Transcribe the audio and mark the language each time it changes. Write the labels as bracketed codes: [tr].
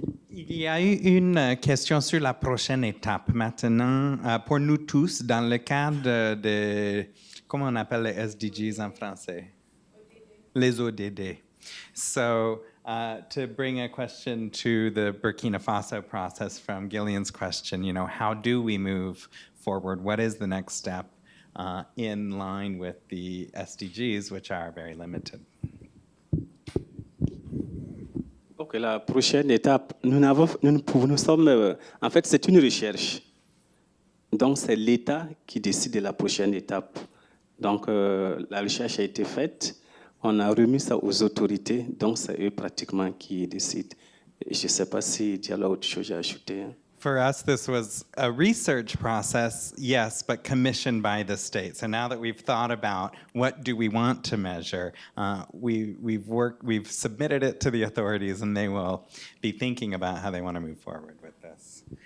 [fr] Il y a eu une question sur la prochaine étape maintenant pour nous tous dans le cadre de, comment on appelle les SDGs en français? Les ODD. [en] So to bring a question to the Burkina Faso process from Gillian's question, how do we move forward? What is the next step in line with the SDGs, which are very limited? [fr] Ok, la prochaine étape, nous sommes, en fait, c'est une recherche. Donc, c'est l'État qui décide de la prochaine étape. Donc, la recherche a été faite. On a remis ça aux autorités. Donc, c'est eux pratiquement qui décident. Je ne sais pas si tu as autre chose à ajouter. [en] For us, this was a research process, yes, but commissioned by the state. So now that we've thought about what do we want to measure, we've submitted it to the authorities, and they will be thinking about how they want to move forward with this.